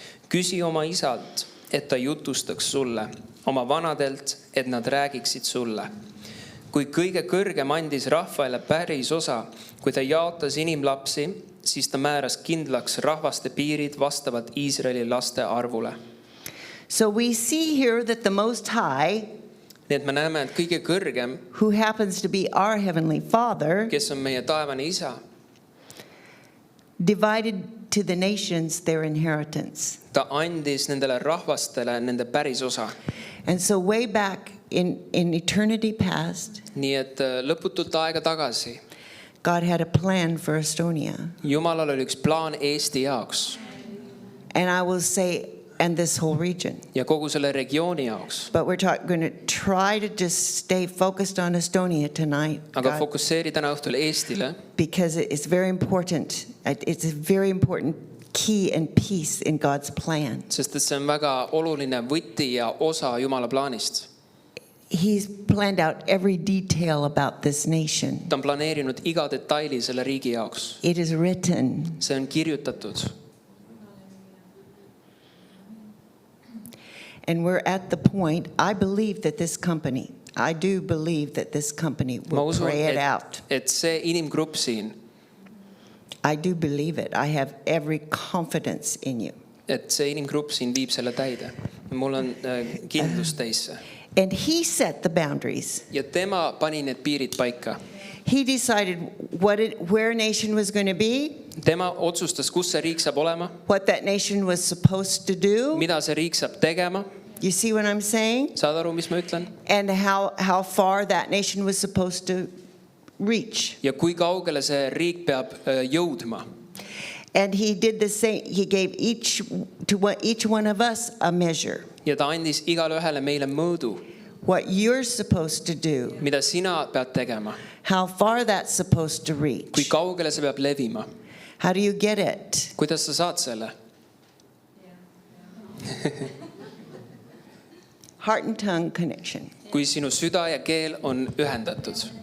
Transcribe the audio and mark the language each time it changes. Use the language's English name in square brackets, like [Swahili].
[Estonian] Küsi oma isalt, et ta jutustaks sulle, oma vanadelt, et nad räägiksid sulle. Kui kõige kõrgem andis rahvaile päris osa, kui ta jaotas inimlapsi, siis ta määras kindlaks rahvaste piirid vastavalt Iisraeli laste arvule. [English] So we see here that the Most High, [Estonian] Nii et me näeme, et kõige kõrgem, [English] who happens to be our Heavenly Father, [Estonian] kes on meie taevane isa, [English] divided to the nations their inheritance. [Estonian] ta andis nendele rahvastele nende päris osa. [English] And so way back in eternity past, [Estonian] Nii et lõputult aega tagasi [English] God had a plan for Estonia. [Estonian] Jumalal oli üks plaan Eesti jaoks [English] And I will say, and this whole region. [Estonian] ja kogu selle regiooni jaoks. [English] But we're going to try to just stay focused on Estonia tonight, [Estonian] Aga [English] God, [Estonian] fokusseeri täna õhtul Eestile, [English] because it's very important. It's a very important key and piece in God's plan. [Estonian] sest et see on väga oluline võti ja osa Jumala plaanist. [English] He's planned out every detail about this nation. [Estonian] Ta on planeerinud iga detaili selle riigi jaoks. [English] It is written. [Estonian] See on kirjutatud. [English] And we're at the point, I believe that this company, I do believe that this company [Estonian] Ma [English] will [Estonian] usun, [English] pray it out. [Estonian] et see inimgrupp siin, [English] I do believe it. I have every confidence in you. [Estonian] et see inimgrupp siin viib selle täide. Mul on kindlus teisse. [English] And he set the boundaries. [Estonian] Ja tema pani need piirid paika. [English] He decided where a nation was going to be, [Estonian] Tema otsustas, kus see riik saab olema, [English] what that nation was supposed to do. [Estonian] mida see riik saab tegema. [English] You see what I'm saying? [Estonian] Saad aru, mis ma ütlen? [English] And how far that nation was supposed to reach. [Estonian] Ja kui kaugele see riik peab jõudma. [English] And he did the same. He gave each one of us a measure. [Estonian] Ja ta andis igale ühele meile mõõdu, [English] What you're supposed to do, [Estonian] mida sina pead tegema. [English] how far that's supposed to [Estonian] Kui [English] reach. [Estonian] kaugele see peab levima. [English] How do you get it? [Estonian] Kuidas sa saad selle? [English] Heart and tongue connection. [Estonian] Kui sinu süda ja keel on ühendatud.